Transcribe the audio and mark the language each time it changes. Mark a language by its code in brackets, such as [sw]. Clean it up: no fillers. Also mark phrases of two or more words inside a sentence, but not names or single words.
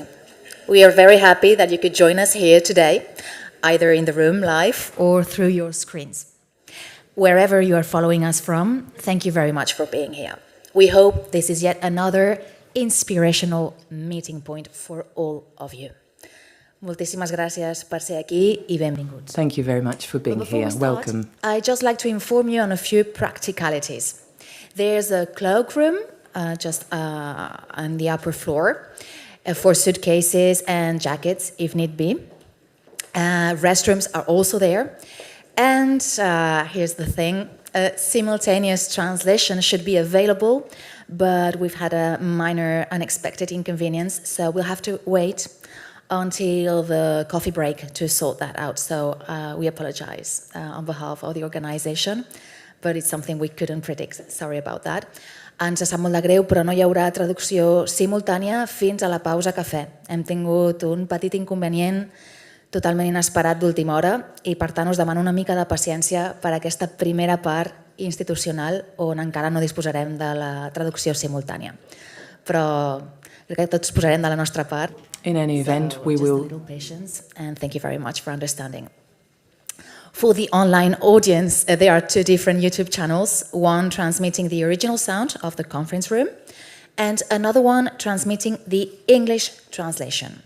[en] We are very happy that you could join us here today, either in the room live or through your screens. Wherever you are following us from, thank you very much for being here. We hope this is yet another inspirational meeting point for all of you. [ca] Moltíssimes gràcies per ser aquí I benvinguts. [en] Thank you very much for being here. Welcome. I'd just like to inform you on a few practicalities. There's a cloakroom just on the upper floor for suitcases and jackets if need be. Restrooms are also there. And here's the thing, simultaneous translation should be available, but we've had a minor unexpected inconvenience, so we'll have to wait until the coffee break to sort that out. So we apologize on behalf of the organization, but it's something we couldn't predict. Sorry about that. [ca] Ens sap molt de greu, però no hi haurà traducció simultània fins a la pausa cafè. Hem tingut un petit inconvenient totalment inesperat d'última hora i per tant us demano una mica de paciència per aquesta primera part institucional on encara no disposarem de la traducció simultània. Però crec que tots posarem de la nostra part. [en] In any event, we will... Just a little patience, and thank you very much for understanding. For the online audience, there are two different YouTube channels, one transmitting the original sound of the conference room, and another one transmitting the English translation.